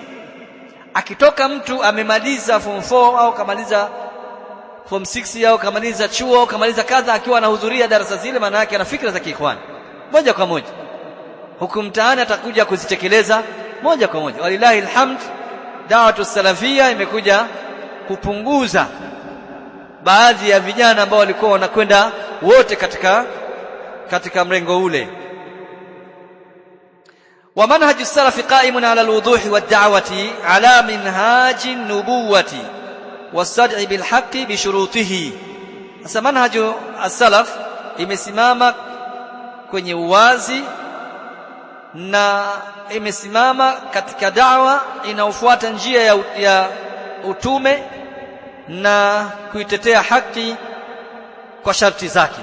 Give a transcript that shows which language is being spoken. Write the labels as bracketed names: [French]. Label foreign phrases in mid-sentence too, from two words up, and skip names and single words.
[Swahili] Akitoka mtu amemaliza form 4 au kamaliza form 6 au kamaliza chuo au kamaliza kadha, akiwa anahudhuria darasa zile, maana yake ana fikra za kiikhwani moja kwa moja, huku mtaani atakuja kuzitekeleza moja kwa moja. [Arabic] ولله الحمد, دعوة سلفية [Swahili] imekuja kupunguza baadhi ya vijana ambao walikuwa wanakwenda wote katika mrengo ule. [Arabic] والمنهج السلفي قائم على الوضوح والدعوة على منهاج النبوة والصدع بالحق بشروطه. [Swahili] Sasa [Arabic] منهج السلف [Swahili] imesimama kwenye uwazi na imesimama katika da'wa inaofuata njia ya utume na kuitetea haki kwa sharti zake.